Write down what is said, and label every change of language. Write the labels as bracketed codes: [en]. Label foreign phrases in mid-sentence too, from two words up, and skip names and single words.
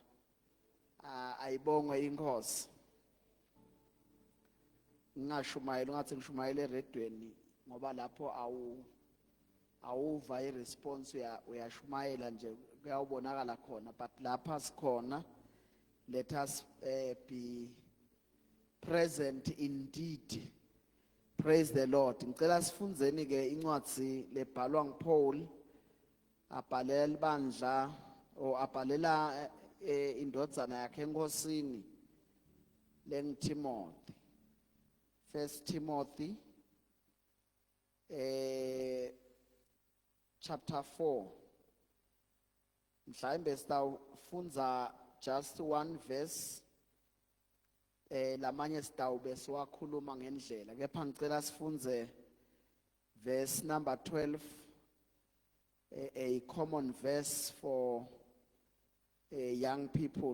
[ss] Ayibongwe inkosi. Ngingashumayela ngathi ngishumayela eredweni ngoba lapho awuva iresponse uyashumayela nje kuyawubonakala khona, but lapha sikhona. [en] Let us be present indeed. Praise the Lord. [ss] Ngicela sifundzeni ke incwadi lebhalwa nguPaul abhalela ibandla abhalela indodzana yakhe enkosini lenguTimothy. [en] 1 Timothy chapter 4. [ss] Mhlawumbe sitawufundza [en] just one verse. [ss] Lamanye sitawube siwakhuluma ngendlela. Kepha ngicela sifundze [en] verse number 12, a common verse for young people.